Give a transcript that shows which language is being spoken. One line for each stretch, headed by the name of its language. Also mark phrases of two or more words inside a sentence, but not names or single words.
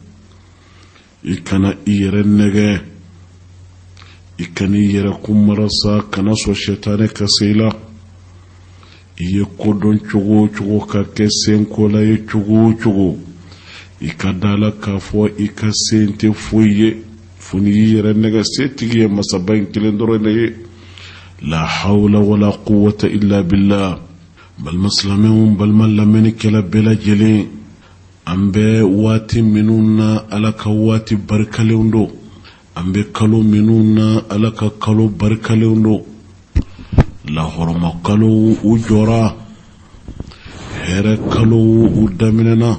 Bambara: I kana i yɛrɛ nɛgɛ, i kana i yɛrɛ kumarasa, kana sɔn sɛtanɛ ka se i la. I ye kodɔn cogo o cogo ka kɛ senkola ye cogo o cogo, i ka da la k'a fɔ i ka sen tɛ foyi ye fo ni i yɛrɛ nɛgɛ. Setigi ye masaba in kelen dɔrɔn de ye.
Arabic: لا حول ولا قوة إلا بالله.
Bambara: Balima silamɛw balima lamɛnnikɛla bɛɛ lajɛlen, an bɛ waati minnu na ala ka waati barikalenw don, an bɛ kalo minnu na ala ka kalo barikalenw don. Lahɔrɔma kalo u jɔra, hɛrɛ kalo u daminɛna.